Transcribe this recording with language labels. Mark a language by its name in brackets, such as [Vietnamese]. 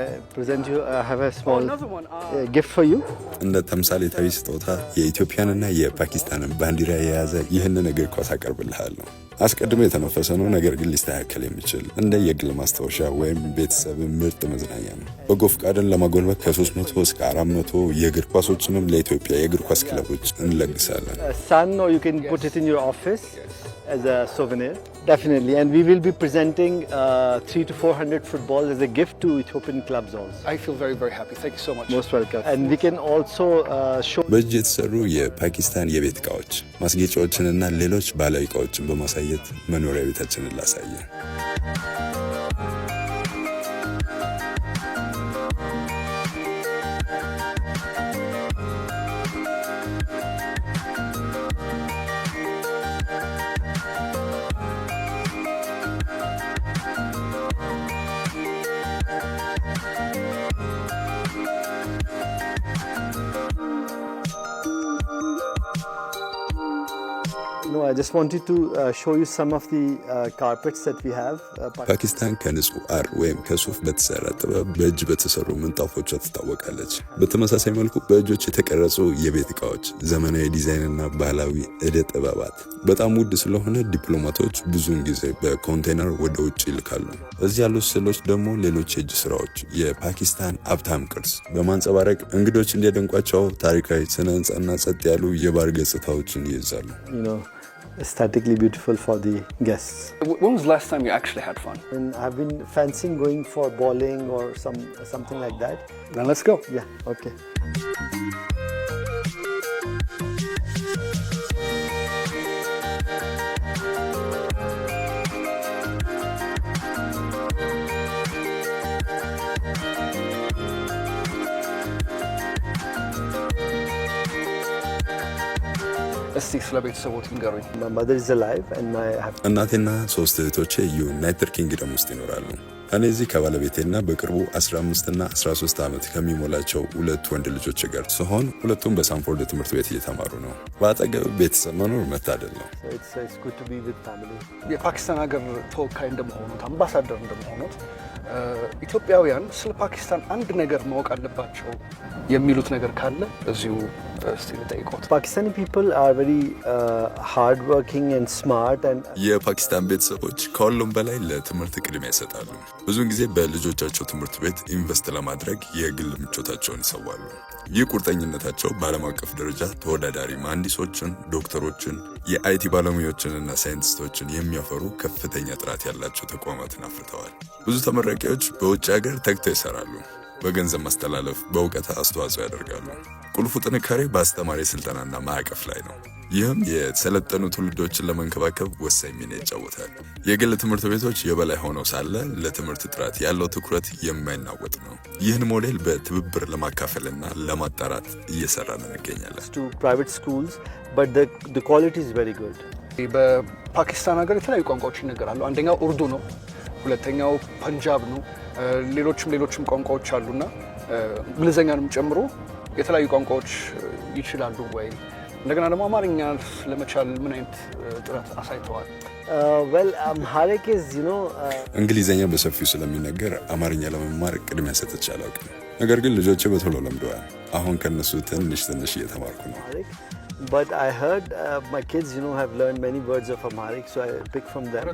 [English] Present you. I have a small gift for you. [Amharic] እንደ ተምሳሌታዊ ስጦታ የኢትዮጵያንና የፓኪስታንን ባንዲራ የያዘ ይህንን እግር ኳስ አቀርብልሃለሁ። አስቀድሞ የተነፈሰ ነው፣ ነገር ግን ሊስተካከል የሚችል እንደ የግል ማስታወሻ ወይም ቤተሰብ ምርጥ መዝናኛ ነው። በጎ ፈቃድን ለማጎልበት ከ300 እስከ 400 የእግር ኳሶችንም ለኢትዮጵያ የእግር ኳስ ክለቦች እንለግሳለን። [English] Son, or you can put it in your office as a souvenir. Definitely, and we will be presenting 300 to 400 footballs as a gift to Ethiopian clubs also. I feel very, very happy. Thank you so much. Most welcome. And we can also show. [Amharic] በእጅ የተሰሩ የፓኪስታን የቤት እቃዎች፣ ማስጌጫዎችንና ሌሎች ባህላዊ እቃዎችን በማሳየት መኖሪያ ቤታችንን ላሳየን። [English] No, I just wanted to show you some of the carpets that we have. [Amharic] ፓኪስታን ከንጹህ አር ወይም ከሱፍ በተሰራ ጥበብ በእጅ በተሰሩ ምንጣፎቿ ትታወቃለች። በተመሳሳይ መልኩ በእጆች የተቀረጹ የቤት ዕቃዎች፣ ዘመናዊ ዲዛይንና ባህላዊ ዕደ ጥበባት በጣም ውድ ስለሆነ ዲፕሎማቶች ብዙውን ጊዜ በኮንቴነር ወደ ውጭ ይልካሉ። እዚህ ያሉት ስዕሎች ደግሞ ሌሎች የእጅ ስራዎች የፓኪስታን ሀብታም ቅርስ በማንጸባረቅ እንግዶች እንዲያደንቋቸው ታሪካዊ ስነ ህንጻና ጸጥ ያሉ የባር ገጽታዎችን ይይዛሉ። [English] Aesthetically beautiful for the guests. When was the last time you actually had fun? And I've been fancying going for bowling or something like that. Then let's go. Yeah, okay. [Amharic] እስቲ ስለ ቤተሰቦት ንገሩኝ። [English] My mother is alive and [Amharic] እናቴና 3 እህቶቼ ዩናይትድ ኪንግደም ውስጥ ይኖራሉ። እኔ እዚህ ከባለቤቴና በቅርቡ 15 እና 13 ዓመት ከሚሞላቸው 2 ወንድ ልጆች ጋር ሲሆን ሁለቱም በሳንፎርድ ትምህርት ቤት እየተማሩ ነው። በአጠገብ ቤተሰብ መኖር መታደል ነው። [English] it's good to be with family. [Amharic] የፓኪስታን ሀገር ተወካይ እንደመሆኑት አምባሳደር እንደመሆኑት ኢትዮጵያውያን ስለ ፓኪስታን አንድ ነገር ማወቅ አለባቸው የሚሉት ነገር ካለ እዚሁ እስቲ ልጠይቅዎት። [English] Pakistani people are very hard working and smart and [Amharic] የፓኪስታን ቤተሰቦች ከሁሉም በላይ ለትምህርት ቅድሚያ ይሰጣሉ። ብዙውን ጊዜ በልጆቻቸው ትምህርት ቤት ኢንቨስት ለማድረግ የግል ምቾታቸውን ይሰዋሉ። ይህ ቁርጠኝነታቸው በዓለም አቀፍ ደረጃ ተወዳዳሪ መሐንዲሶችን፣ ዶክተሮችን፣ የአይቲ ባለሙያዎችንና ሳይንቲስቶችን የሚያፈሩ ከፍተኛ ጥራት ያላቸው ተቋማትን አፍርተዋል። ብዙ ተመራቂዎች በውጭ ሀገር ተግተው ይሰራሉ። በገንዘብ ማስተላለፍ፣ በእውቀት አስተዋጽኦ ያደርጋሉ። ቁልፉ ጥንካሬ በአስተማሪ ስልጠናና ማዕቀፍ ላይ ነው። ይህም የሰለጠኑ ትውልዶችን ለመንከባከብ ወሳኝ ሚና ይጫወታል። የግል ትምህርት ቤቶች የበላይ ሆነው ሳለ ለትምህርት ጥራት ያለው ትኩረት የማይናወጥ ነው። ይህን ሞዴል በትብብር ለማካፈልና ለማጣራት እየሰራን እንገኛለን። [English] to private schools, but the quality is very good. [Amharic] በፓኪስታን ሀገር የተለያዩ ቋንቋዎች ይነገራሉ። አንደኛው ኡርዱ ነው፣ ሁለተኛው ፐንጃብ ነው፣ ሌሎችም ቋንቋዎች አሉና እንግሊዘኛንም ጨምሮ የተለያዩ ቋንቋዎች ይችላሉ ወይ? እንደገና ደግሞ አማርኛ ለመቻል ምን አይነት ጥረት አሳይተዋል? [English] Well, Amharic is, [Amharic] እንግሊዘኛ በሰፊው ስለሚነገር አማርኛ ለመማር ቅድሚያ ሰጥቼ አላውቅም። ነገር ግን ልጆቼ በቶሎ ለምደዋል። አሁን ከነሱ ትንሽ እየተማርኩ ነው። [English] But I heard my kids, have learned many words of Amharic, so I pick from them.